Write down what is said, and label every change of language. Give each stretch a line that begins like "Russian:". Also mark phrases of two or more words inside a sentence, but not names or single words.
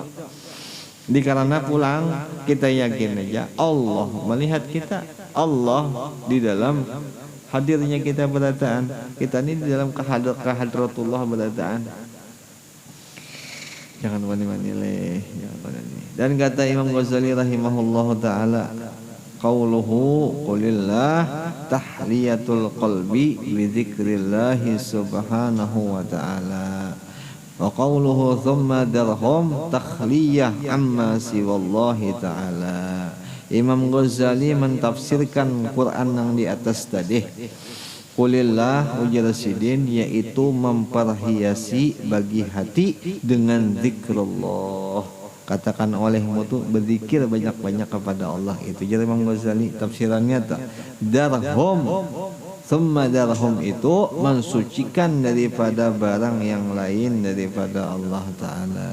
Banjar: Karena pulang kita yakin aja Allah melihat kita, Allah di dalam hadirnya kita berataan, kita ini di dalam kehadratullah berataan. Jangan wani-wani leh, jangan wani. Dan kata
Arabic: Imam Ghazali رحمه الله تعالى قوله قل الله تحلية القلب لذكر الله سبحانه وتعالى. وقوله ثم ذرهم تخلية عما سوى الله تعالى.
Banjar: Imam Ghazali mentafsirkan Quran yang di atas tadi, qulillah ujar sidin, yaitu memperhiasi bagi hati dengan zikrullah. Katakan olehmu tuh berzikir banyak-banyak kepada Allah. Itu jadi Imam Ghazali tafsirannya tak. Darhum,
Arabic: ثم ذرهم
Banjar: itu mensucikan daripada barang yang lain daripada Allah Ta'ala.